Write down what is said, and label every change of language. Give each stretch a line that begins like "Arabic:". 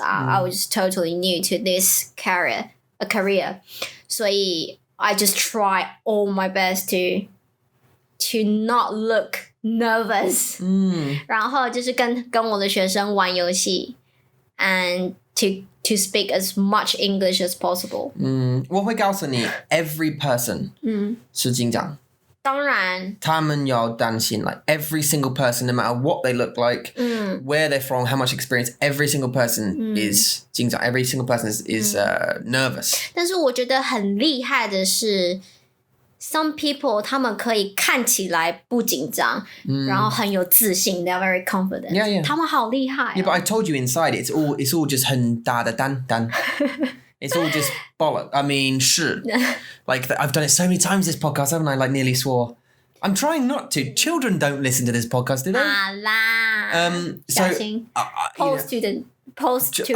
English: I was totally new to this career. 所以 I just try all my best to not look nervous.
Chinese: 然后就是跟我的学生玩游戏
English: and to speak as much English as possible.
Chinese: 我会告诉你
English: every person
Chinese: 是紧张。当然他们要担心
English: like every single person, no matter what they look like, where they're from, how much experience, every single person is 紧张, every single person is nervous.
Chinese: 但是我觉得很厉害的是
English: some people
Chinese: 他们可以看起来不紧张，然后很有自信
English: they're very confident. Yeah.
Chinese: 他们好厉害。
English: Yeah, but I told you inside it's all just
Chinese: 很大的蛋蛋.
English: It's all just bollock. I mean, 是.Like, I've done it so many times this podcast, haven't I? Like, nearly swore. I'm trying not to. Children don't listen to this podcast, do they?
Chinese: 好啦
English: So,
Chinese: 小心 Paul's children.